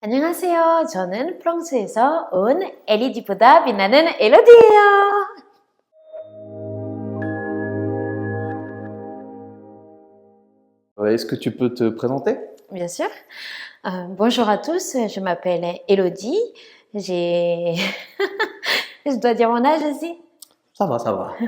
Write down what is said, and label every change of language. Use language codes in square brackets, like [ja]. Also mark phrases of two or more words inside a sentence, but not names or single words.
[ko] 안녕하세요. 저는 프랑스에서 온 LED보다 빛나는 엘로디예요. [fr] Est-ce que tu peux te présenter? Bien sûr. Bonjour à tous, je m'appelle Elodie. J'ai... Je dois dire mon âge aussi? Ça va, ça va.